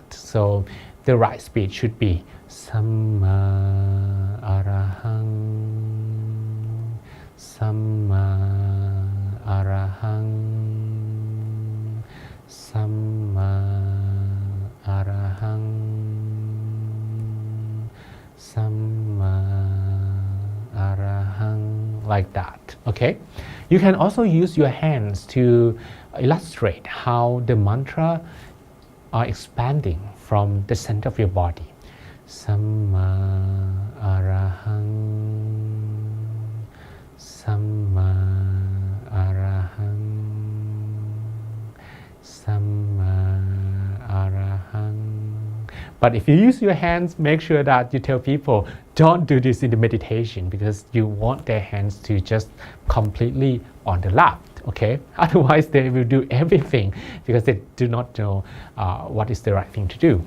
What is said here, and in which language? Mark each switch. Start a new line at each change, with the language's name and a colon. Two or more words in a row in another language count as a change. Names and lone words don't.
English: So the right speed should be
Pali: Samma arahang, Samma arahang, Samma arahang, Samma arahang,
English: like that. Okay, you can also use your hands to illustrate how the mantra are expanding from the center of your body.
Pali: Samma arahang, Samma arahang, Samma arahang.
English: But if you use your hands, make sure that you tell people, don't do this in the meditation, because you want their hands to just completely on the left, okay? Otherwise, they will do everything because they do not know what is the right thing to do.